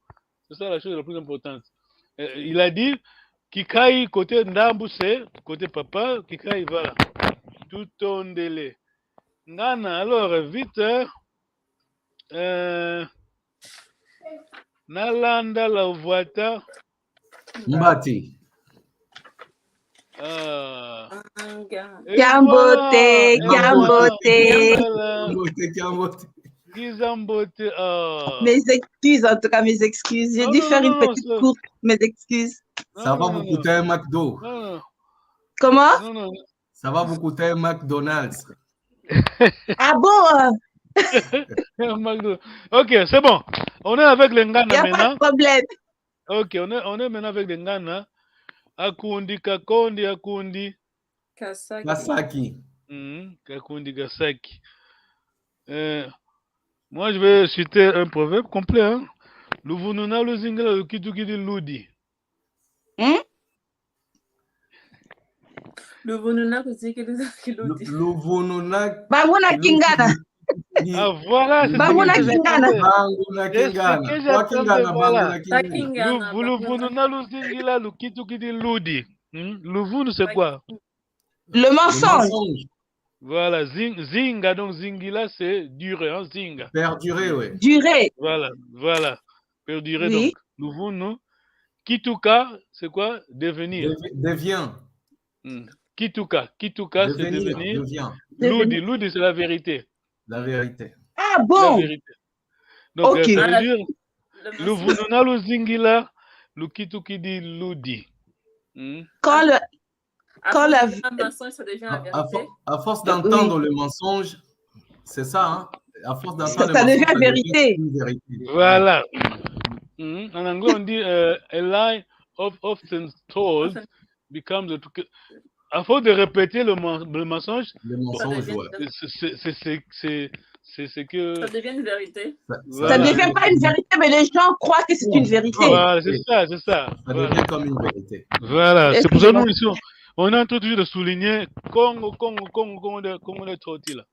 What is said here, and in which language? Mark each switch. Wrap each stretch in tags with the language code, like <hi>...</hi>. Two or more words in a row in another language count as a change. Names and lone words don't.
<fr>C'est ça la chose la plus importante. Il a dit, Kikai côté Ndambu, c'est côté papa, Kikai, voilà. Tout ton délai. Nana, alors, vite, Nalanda la voita.</fr> <kg>Mbati. Kiambote. Kizambote.</kg> <fr>Mes excuses, en tout cas, mes excuses. J'ai dû faire une petite courte, mes excuses. Ça va vous coûter un McDo. Comment? Ça va vous coûter un McDonald's. Ah bon? Ok, c'est bon. On est avec les Ngana maintenant. Il n'y a pas de problème. Ok, on est maintenant avec les Ngana.</fr> <kg>Akundi, Kakondi, Akundi. Kasaki. Kakundi, Kasaki.</kg> <fr>Moi, je vais citer un proverbe complet. Hein?</fr> <kg>Luvununa luzingila lukitukidi ludi. Luvununa luzingila ludi. Luvununa. Banguna Kingana.</kg> <fr>Ah, voilà.</fr> <kg>Banguna Kingana. Banguna Kingana. Luvununa luzingila lukitukidi ludi. Luvunu,</kg> <fr>c'est quoi? Le mensonge. Voilà, zinga, donc zingila, c'est durer, hein, zinga. Perdurer, oui. Durer. Voilà. Perdurer, oui. Donc,</fr> <kg>luvunu. Kituka,</kg> <fr>c'est quoi? Devenir. Devient. Kituka, c'est devenir. Devient. Ludi, c'est la vérité. La vérité. Ah bon? La vérité. Donc, okay. Ça veut dire,</fr> <kg>luvununa lu zingila, lu kitukidi ludi.</kg> <fr>Quand le mensonge, ça devient la vérité. À force d'entendre le mensonge, c'est ça, hein? À force d'entendre ça devient vérité. Voilà. En anglais, on dit</fr> <en>a lie often told becomes a truth.</en> <fr>À force de répéter le mensonge, c'est ce que. Ça devient une vérité. Ça ne devient pas une vérité, mais les gens croient que c'est une vérité. Voilà, c'est ça. Ça devient comme une vérité. Voilà, c'est pour ça que nous ici, on est en train de souligner Congo est torti là.</fr>